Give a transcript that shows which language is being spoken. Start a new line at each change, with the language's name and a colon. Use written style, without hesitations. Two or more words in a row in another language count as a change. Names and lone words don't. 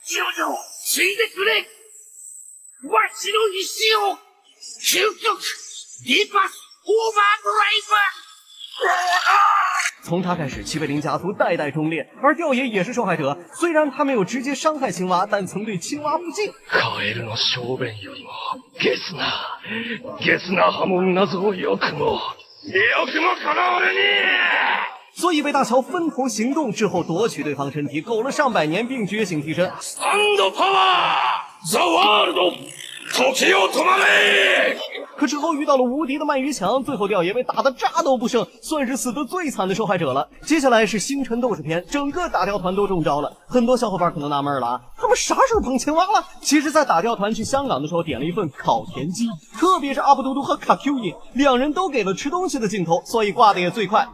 Chinese: 从他开始，齐贝林家族代代忠烈，而吊爷也是受害者。虽然他没有直接伤害青蛙，但曾对青蛙不敬。
Japanese: カエルの小便よりもゲスな刃文なぞよくもこの俺に。
Chinese: 所以被大乔分头行动之后夺取对方身体，苟了上百年并觉醒替身。
Japanese: スタンドパワーザワールド時を止まれ。
Chinese: 可之后遇到了无敌的鳗鱼墙，最后吊爷被打得渣都不剩，算是死得最惨的受害者了。接下来是星辰斗士篇，整个打吊团都中招了。很多小伙伴可能纳闷了啊，他们啥时候碰青蛙了？其实在打吊团去香港的时候点了一份烤田鸡，特别是阿布嘟嘟和卡 Q 伊两人都给了吃东西的镜头，所以挂的也最快。